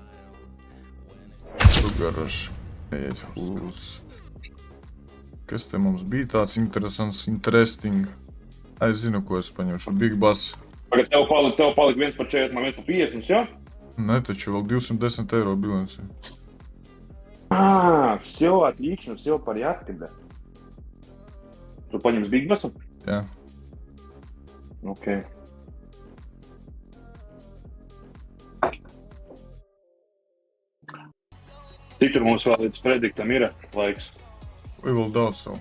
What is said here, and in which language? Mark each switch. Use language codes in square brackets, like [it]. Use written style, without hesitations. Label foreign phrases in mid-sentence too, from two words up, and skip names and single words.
[lv] Sugaraš. Kas te mums bija tāds interesting? Es zinu, ko es paņemšu. Big Bass. Pagad, tev palik viens par 40, man viens par 50, jā? Ne, taču vēl 210 eiro bilanci. [ru] Всё, отлично, всё в порядке, бля. [lv] Tu paņems Big Bassu? Jā. Ok. Cik tur mums vēl līdz prediktam ir laiks? Vai vēl daudz savu?